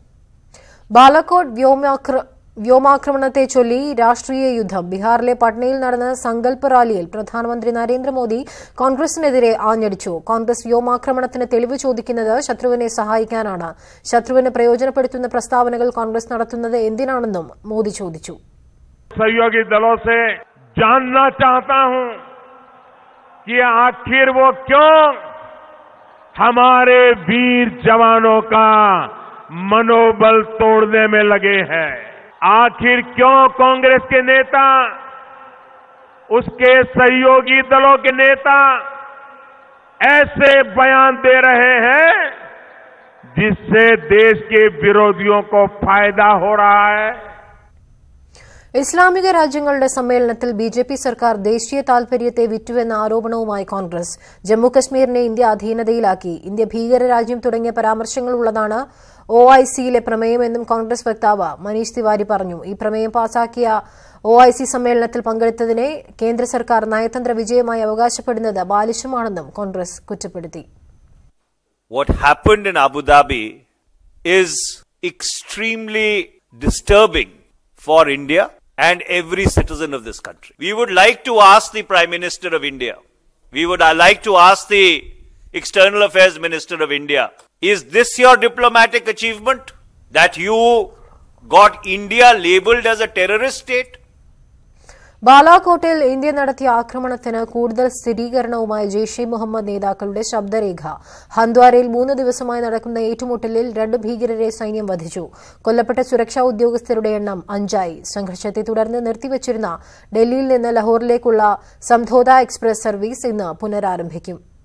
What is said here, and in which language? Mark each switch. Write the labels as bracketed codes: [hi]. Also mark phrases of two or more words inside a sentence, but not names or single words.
[ml] ബാലക്കോട്ട് വ്യോമാക്രമണത്തെ ചൊല്ലി രാഷ്ട്രീയ യുദ്ധം. ബീഹാറിലെ പട്നയിൽ നടന്ന സങ്കല്പ് റാലിയിൽ പ്രധാനമന്ത്രി നരേന്ദ്രമോദി കോൺഗ്രസിനെതിരെ ആഞ്ഞടിച്ചു. കോൺഗ്രസ് വ്യോമാക്രമണത്തിന് തെളിവ് ചോദിക്കുന്നത് ശത്രുവിനെ സഹായിക്കാനാണ്. ശത്രുവിനെ പ്രയോജനപ്പെടുത്തുന്ന പ്രസ്താവനകൾ കോൺഗ്രസ് നടത്തുന്നത് എന്തിനാണെന്നും മോദി ചോദിച്ചു. [hi] सहयोगी दलों से जानना चाहता हूं कि आखिर वो क्यों हमारे वीर जवानों का मनोबल तोड़ने में लगे हैं. आखिर क्यों कांग्रेस के नेता, उसके सहयोगी दलों के नेता ऐसे बयान दे रहे हैं जिससे देश के विरोधियों को फायदा हो रहा है. [ml] ഇസ്ലാമിക രാജ്യങ്ങളുടെ സമ്മേളനത്തിൽ BJP സർക്കാർ ദേശീയ താൽപര്യത്തെ വിറ്റുവെന്ന ആരോപണവുമായി കോൺഗ്രസ്. ജമ്മുകശ്മീരിനെ ഇന്ത്യ അധീനതയിലാക്കി, ഇന്ത്യ ഭീകരരാജ്യം തുടങ്ങിയ പരാമർശങ്ങളുള്ളതാണ് OIC-യിലെ പ്രമേയമെന്നും കോൺഗ്രസ് വക്താവ് മനീഷ് തിവാരി പറഞ്ഞു. ഈ പ്രമേയം പാസാക്കിയ OIC സമ്മേളനത്തിൽ പങ്കെടുത്തതിനെ കേന്ദ്ര സർക്കാർ നയതന്ത്ര വിജയമായി അവകാശപ്പെടുന്നത് ബാലിശമാണെന്നും കോൺഗ്രസ് കുറ്റപ്പെടുത്തി. [en] What happened in Abu Dhabi is extremely disturbing for India and every citizen of this country. We would like to ask the Prime Minister of India, we would like to ask the External Affairs Minister of India, is this your diplomatic achievement? That you got India labelled as a terrorist state? [ml] ബാലാകോട്ടിൽ ഇന്ത്യ നടത്തിയ ആക്രമണത്തിന് കൂടുതൽ സ്ഥിരീകരണവുമായി ജെയ്ഷെ മുഹമ്മദ് നേതാക്കളുടെ ശബ്ദരേഖ. ഹന്ദ്വാരയിൽ 3 ദിവസമായി നടക്കുന്ന ഏറ്റുമുട്ടലിൽ 2 ഭീകരരെ സൈന്യം വധിച്ചു. കൊല്ലപ്പെട്ട സുരക്ഷാ ഉദ്യോഗസ്ഥരുടെ എണ്ണം 5ആയി. സംഘർഷത്തെ തുടർന്ന് നിർത്തിവച്ചിരുന്ന ഡൽഹിയിൽ നിന്ന് ലഹോറിലേക്കുള്ള സംധോധ എക്സ്പ്രസ് സർവീസ് ഇന്ന് പുനരാരംഭിക്കും.